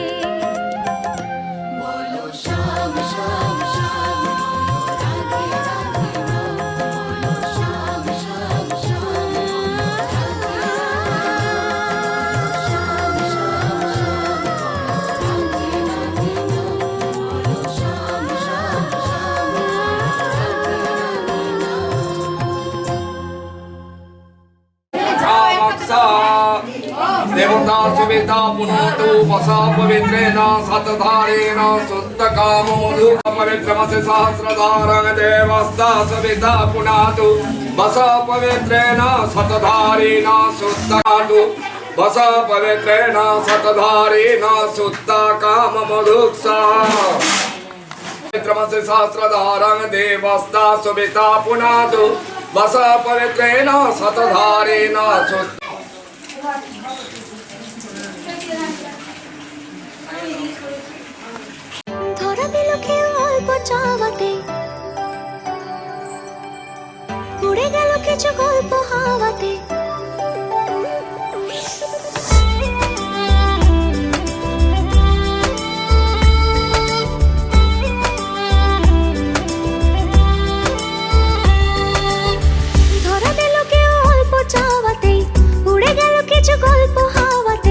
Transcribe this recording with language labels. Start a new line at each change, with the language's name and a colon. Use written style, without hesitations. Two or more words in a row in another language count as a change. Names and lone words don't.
Bangla: বলো শ্যাম শ্যাম শ্যাম রাধে রাধে নাম, বলো শ্যাম শ্যাম শ্যাম রাধে শ্যাম শ্যাম শ্যাম রাধে রাধে নাম, বলো শ্যাম শ্যাম শ্যাম রাধে রাধে নাম।
Sanskrit: देवता सुविता पुनोतु वसा पवित्रेण सतधारेण शुद्धकाम मधु पवित्रमसि सहस्रधारं देवस्ता सविता पुनातु वसा पवित्रेण सतधारेण शुद्धकातु वसा पवित्रेण सतधारेण शुद्धकाम मधुक्सा पवित्रमसि सहस्रधारं देवस्ता सुविता पुनातु वसा पवित्रेण सतधारेण शुद्ध।
Bangla: ধরা দিল কেউ অল্প চাওয়াতে, উড়ে গেল কিছু গল্প হাওয়াতে। ধরা দিল কেউ অল্প চাওয়াতে, উড়ে গেল কিছু গল্প হাওয়াতে।